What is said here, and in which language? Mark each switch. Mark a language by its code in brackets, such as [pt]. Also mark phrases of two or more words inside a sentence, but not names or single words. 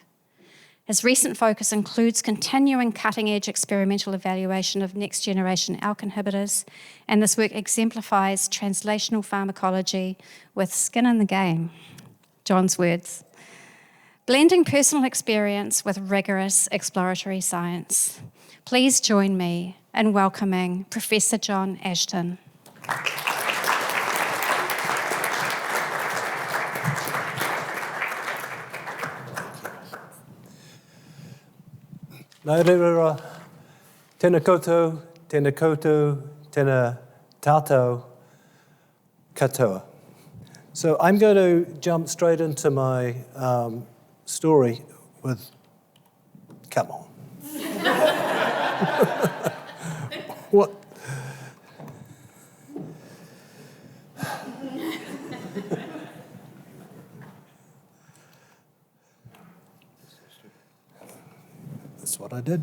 [en] His recent focus includes continuing cutting-edge experimental evaluation of next-generation ALK inhibitors, and this work exemplifies translational pharmacology with skin in the game, John's words. Blending personal experience with rigorous exploratory science. Please join me in welcoming Professor John Ashton. [mi] Nā reira, tēnā koutou, tēnā tātou katoa. [en] So I'm going to jump straight into my story with, come on. What? That's what I did.